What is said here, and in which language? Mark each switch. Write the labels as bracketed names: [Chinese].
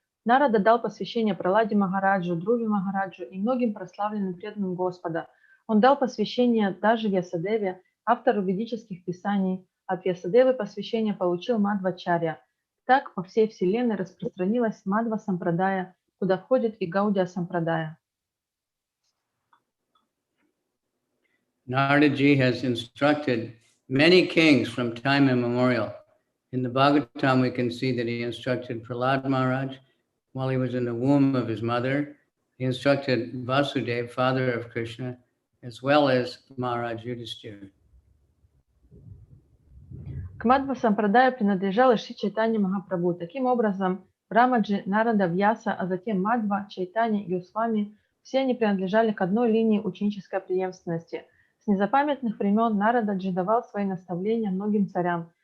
[Russian] Нарада дал посвящение Прахладе Махараджу, Друве Махараджу и многим прославленным преданным Господа. Он дал посвящение даже Вьясадеве, автору ведических писаний. От Вьясадевы посвящение получил Мадхвачарья. Так по всей вселенной распространилась Мадхва Сампрадая, куда входит и Гаудия Сампрадая. [English] Narada ji has instructed many kings from time immemorial. In the Bhagavatam, we can see that he instructed Prahlad Maharaj while he was in the womb of his mother. He instructed Vasudeva, father of Krishna, as well as Maharaj Yudhishthira. [Russian] К Мадхва Сампрадаю принадлежал и Шри Чайтанья Махапрабху. Таким образом, Брамаджи, Нарада, Вьяса, а затем Мадхва, Чайтанья и Госвами, все они принадлежали к одной линии ученической преемственности. С незапамятных времен Нарададжи давал свои наставления многим царям.